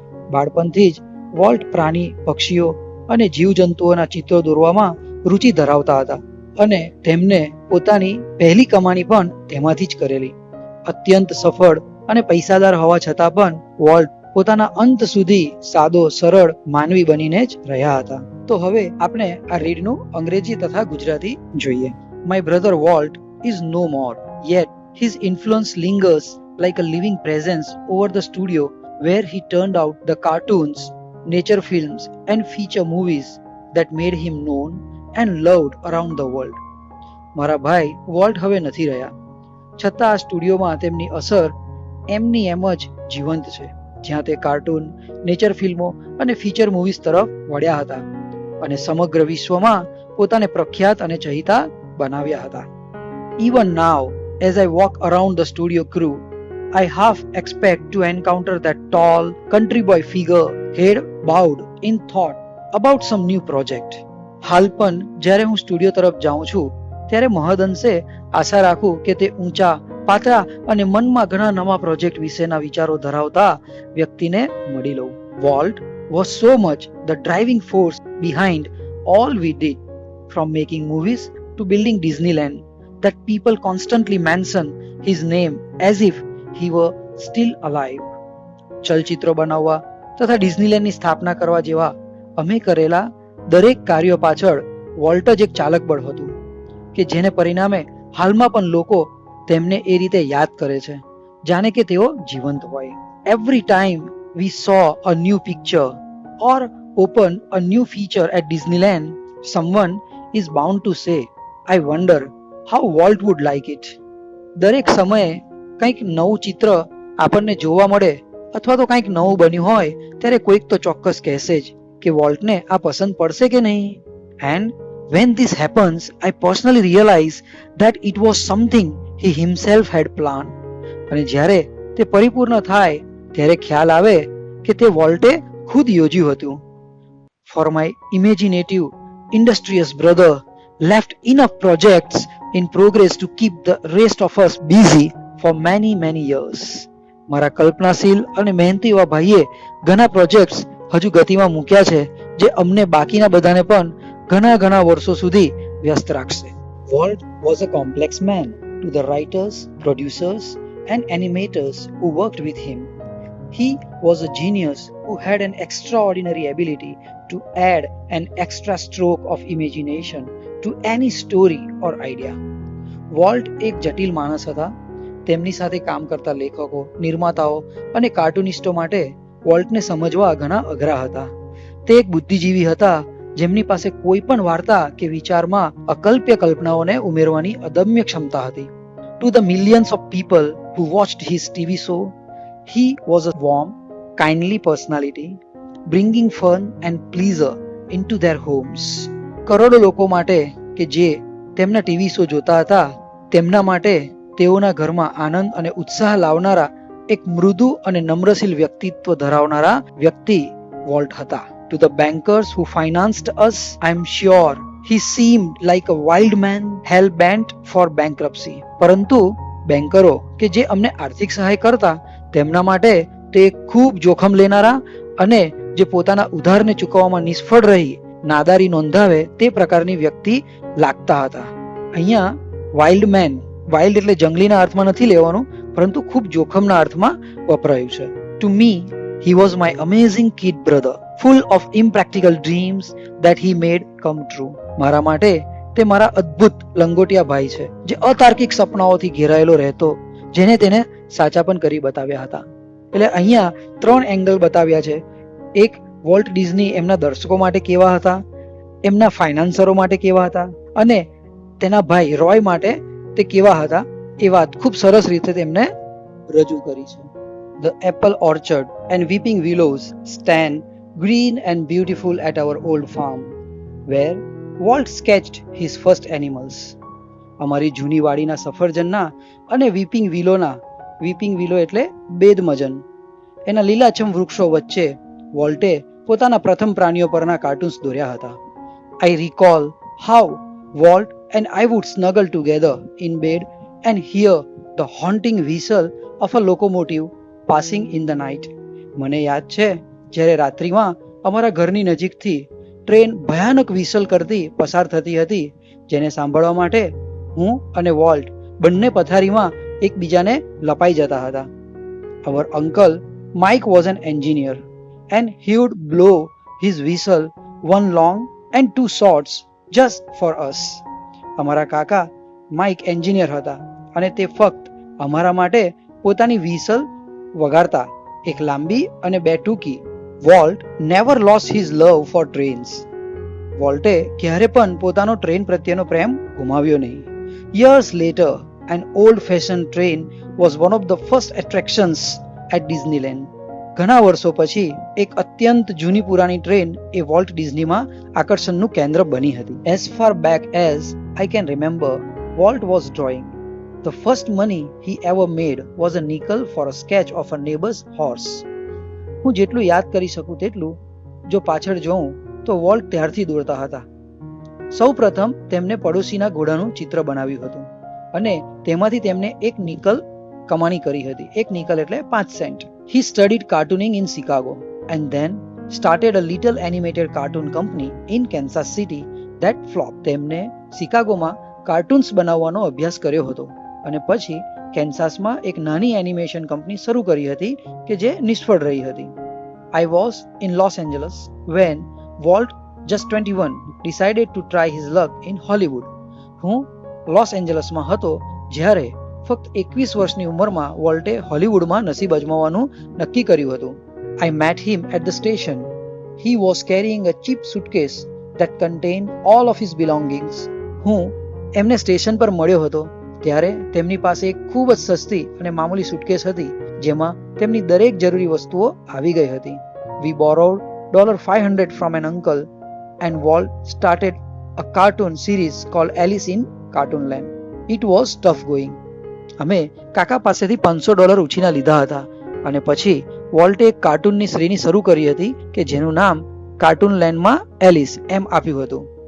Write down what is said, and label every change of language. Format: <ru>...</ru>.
<gu>બાળપણથી જ વોલ્ટ પ્રાણી, પક્ષીઓ અને જીવજંતુઓના ચિત્રો દોરવામાં રુચિ ધરાવતા હતા અને તેમને પોતાની પહેલી કમાણી પણ તેમાંથી જ કરેલી. અત્યંત સફળ અને પૈસાદાર હોવા છતાં પણ વોલ્ટ પોતાના અંત સુધી સાદો સરળ માનવી બનીને જ રહ્યા હતા. તો હવે આપણે આ રીડનું અંગ્રેજી તથા ગુજરાતી જોઈએ.</gu> <en>My brother Walt is no more, yet his influence lingers like a living presence over the studio where he turned out the cartoons, nature films and feature movies that made him known and loved around the world.</en> <gu>મારા ભાઈ volt હવે નથી રહ્યા, છતાં આ સ્ટુડિયોમાં તેમની અસર એમની એમ જ જીવંત છે, જ્યાં તે કાર્ટૂન, નેચર ફિલ્મો અને ફીચર મૂવીઝ તરફ વળ્યા હતા અને સમગ્ર વિશ્વમાં પોતાને પ્રખ્યાત અને ચહિતા બનાવ્યા હતા.</gu> <en>Even now, as I walk around the studio crew, I half expect to encounter that tall country boy figure, head bowed in thought about some new project.</en> <gu>હાલ પણ જ્યારે હું સ્ટુડિયો તરફ જાઉં છું ત્યારે મહદઅંશે આશા રાખું કે તે ઊંચા, પાતળા અને મનમાં ઘણા નવા પ્રોજેક્ટ વિશેના વિચારો ધરાવતા વ્યક્તિને મળી લઉં.</gu> <en>Walt was so much the driving force behind all we did, from making movies to building Disneyland, that people constantly mention his name as if he were still alive.</en> <gu>ચલચિત્રો બનાવવા તથા ડિઝનીલેન્ડની સ્થાપના કરવા જેવા અમે કરેલા દરેક કાર્યો પાછળ વોલ્ટ જ એક ચાલક બળ હતું કે જેને પરિણામે હાલમાં પણ લોકો તેમને એ રીતે યાદ કરે છે જાણે કે તેઓ જીવંત હોય.</gu> <en>Every time we saw a new picture or open a new feature at Disneyland, someone is bound to say, I wonder how Walt would like it.</en> <gu>દરેક સમયે કંઈક નવું ચિત્ર આપણને જોવા મળે અથવા તો કંઈક નવું બન્યું હોય ત્યારે કોઈક તો ચોક્કસ કહેશે જ કે વોલ્ટને આ પસંદ પડશે કે નહીં.</gu> <en>And when this happens, I personally realize that it was something he himself had planned.</en> <gu>અને જ્યારે તે પરિપૂર્ણ થાય ત્યારે ખ્યાલ આવે કે તે વોલ્ટે ખુદ યોજ્યું હતું.</gu> <en>For my imaginative, industrious brother left enough projects in progress to keep the rest of us busy for many years.</en> <gu>મારા કલ્પનાશીલ અને મહેનતી એવા ભાઈએ ઘણા પ્રોજેક્ટ્સ હજુ ગતિમાં મૂક્યા છે જે અમને બાકીના બધાને પણ ઘણા વર્ષો સુધી વ્યસ્ત રાખશે.</gu> <en>Walt was a complex man to the writers, producers and animators who worked with him. He was a genius who had an extraordinary ability to add an extra stroke of imagination to any story or idea.</en> <gu>Volt એક જટિલ માણસ હતા. તેમની સાથે કામ કરતા લેખકો, નિર્માતાઓ અને કાર્ટુનિસ્ટો માટે વોલ્ટને સમજવા ઘણા અઘરા હતા. તે એક બુદ્ધિજીવી હતા જેમની પાસે કોઈ પણ વાર્તા કે વિચારમાં અકલ્પ્ય કલ્પનાઓને ઉમેરવાની અદમ્ય ક્ષમતા હતી.</gu> <en>To the millions of people who watched his TV show, he was a warm, kindly personality, bringing fun and pleasure into their homes.</en> <gu>કરોડો લોકો માટે કે જે તેમના ટીવી શો જોતા હતા, તેમના માટે તેઓના ઘરમાં આનંદ અને ઉત્સાહ લાવનારા એક મૃદુ અને નમ્રશીલ વ્યક્તિત્વ ધરાવનારા વ્યક્તિ વોલ્ટ હતા.</gu> <en>To the bankers who financed us, I am sure he seemed like a wild man hell bent for bankruptcy.</en> <gu>પરંતુ બેન્કરો કે જે અમને આર્થિક સહાય કરતા તેમના માટે તે ખૂબ જોખમ લેનારા અને જે પોતાના ઉધારને ચૂકવવામાં નિષ્ફળ રહી નાદારી નોંધાવે તે પ્રકારની વ્યક્તિ લાગતા હતા. અહીંયા વાઇલ્ડ મેન, વાઇલ્ડ એટલે જંગલીના અર્થમાં નથી લેવાનું, પરંતુ ખૂબ જોખમના અર્થમાં વપરાયું છે.</gu> <en>To me, he was my amazing kid brother, full of impractical dreams that he made come true.</en> <gu>મારા માટે તે મારા અદ્ભુત લંગોટિયા ભાઈ છે જે અતાર્કિક સપનાઓથી ઘેરાયેલો રહેતો, જેને તેને સાચા પણ કરી બતાવ્યા હતા. એટલે અહીંયા 3 એંગલ બતાવ્યા છે. એક, વોલ્ટ ડિઝની એમના દર્શકો માટે કેવા હતા, એમના ફાઇનાન્સરો માટે કેવા હતા અને તેના ભાઈ રોય માટે તે કેવા હતા એ વાત ખૂબ સરસ રીતે તેમને રજૂ કરી છે.</gu> <en>The apple orchard and weeping willows stand green and beautiful at our old farm, where Walt sketched his first animals.</en> <gu>અમારી જૂની વાડીના સફરજનના અને વીપિંગ વિલો એટલે બેદમજન એના લીલાછમ વૃક્ષો વચ્ચે વોલ્ટે પોતાના પ્રથમ પ્રાણીઓ પરના કાર્ટૂન્સ દોર્યા હતા.</gu> <en>I recall how Walt and I would snuggle together in bed and hear the haunting whistle of a locomotive passing in the night.</en> <gu>મને યાદ છે જ્યારે રાત્રિમાં અમારા ઘરની નજીકથી ટ્રેન ભયાનક વિસલ કરતી પસાર થતી હતી, જેને સાંભળવા માટે હું અને વોલ્ટ બંને પથારીમાં એકબીજાને લપાઈ જતા હતા.</gu> <en>Our uncle Mike was an engineer and he would blow his whistle one long and two shorts just for us.</en> <gu>અમારા કાકા માઇક એન્જિનિયર હતા અને તે ફક્ત અમારા માટે પોતાની વિસલ વગાડતા, એક લાંબી અને બે ટૂંકી.</gu> <en>Walt never lost his love for trains.</en> <gu>વોલ્ટે ક્યારે પણ પોતાનો ટ્રેન પ્રત્યેનો પ્રેમ ગુમાવ્યો નહીં.</gu> <en>Years later an old fashioned train was one of the first attractions at Disneyland.</en> <gu>ઘણા વર્ષો પછી એક અત્યંત જૂની પુરાણી ટ્રેન એ વોલ્ટ ડિઝનીમાં આકર્ષણનું કેન્દ્ર બની હતી.</gu> <en>As far back as I can remember, Walt was drawing. The first money he ever made was a nickel for a sketch of a neighbor's horse.</en> <gu>હું જેટલું યાદ કરી શકું તેટલું જો પાછળ જોઉં તો વોલ્ટ ત્યારથી દોરતા હતા. સૌ પ્રથમ તેમને પડોશીના ઘોડાનું ચિત્ર બનાવ્યું હતું અને તેમાંથી તેમને એક નિકલ કમાણી કરી હતી. એક નિકલ એટલે 5 Saint.</gu> <en>He studied cartooning in Chicago and then started a little animated cartoon company in Kansas City that flopped.</en> <gu>તેમને શિકાગોમાં કાર્ટૂન્સ બનાવવાનો અભ્યાસ કર્યો હતો અને પછી કેન્સાસમાં એક નાની એનિમેશન કંપની શરૂ કરી હતી કે જે નિષ્ફળ રહી હતી.</gu> <en>I was in Los Angeles when Walt, just 21, decided to try his luck in Hollywood.</en> <gu>હું લોસ એન્જલસમાં હતો જ્યારે ફક્ત 21 વર્ષની ઉંમરમાં વોલ્ટે હોલિવૂડમાં નસીબ અજમાવવાનું નક્કી કર્યું હતું.</gu> <en>I met him at the station. He was carrying a cheap suitcase that contained all of his belongings.</en> <gu>હું એમને સ્ટેશન પર મળ્યો હતો ત્યારે તેમની પાસે એક ખૂબ જ સસ્તી અને મામૂલી સુટકેસ હતી જેમાં તેમની દરેક જરૂરી વસ્તુઓ આવી ગઈ હતી.</gu> <en>We borrowed $500 from an uncle and Walt started a cartoon series called Alice in Cartoonland. It was tough going.</en> <gu>અમે કાકા પાસેથી $500 ઉછીના લીધા હતા અને પછી વોલ્ટે એક કાર્ટૂનની શ્રેણી શરૂ કરી હતી કે જેનું નામ કાર્ટૂન લેન્ડમાં એલિસ એમ આપ્યું હતું.</gu>